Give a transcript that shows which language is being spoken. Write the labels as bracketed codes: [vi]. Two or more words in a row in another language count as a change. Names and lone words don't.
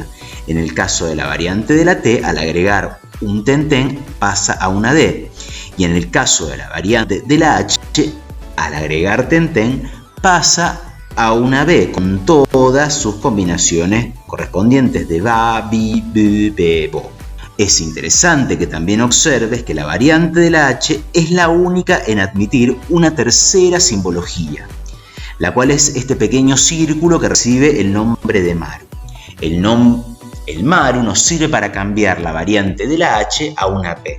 [es] En el caso de la variante de la T, al agregar un tenten pasa a una D. Y en el caso de la variante de la H, al agregar tenten pasa a una B con todas sus combinaciones correspondientes de ba, bi, bu, be, bo. Es interesante que también observes que la variante de la H es la única en admitir una tercera simbología, la cual es este pequeño círculo que recibe el nombre de maru. El maru nos sirve para cambiar la variante de la H a una P.